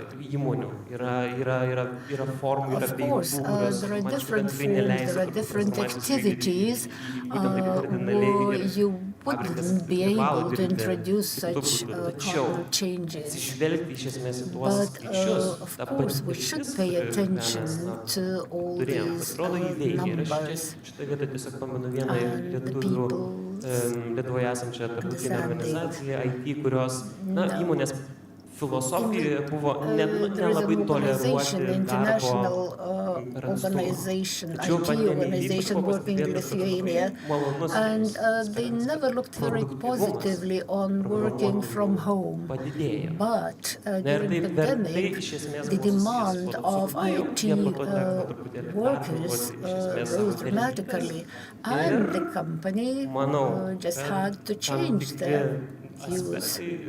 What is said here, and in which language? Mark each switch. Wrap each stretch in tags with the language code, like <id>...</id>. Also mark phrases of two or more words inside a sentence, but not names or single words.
<lt>Įmonių yra formų,</lt> <en>Of course, there are different forms, there are different activities where you wouldn't be able to introduce such cultural changes. But of course, we should pay attention to all these numbers and the people.</en> <lt>Lietuvoje esančią tarptautinę organizaciją IT, kurios įmonės filosofija buvo nelabai toleruoti darbo per</lt> <en>organization, IT organization working in Lithuania, and they never looked very positively on working from home. But during the pandemic, the demand of IT workers rose dramatically, and the company just had to change their views.</en>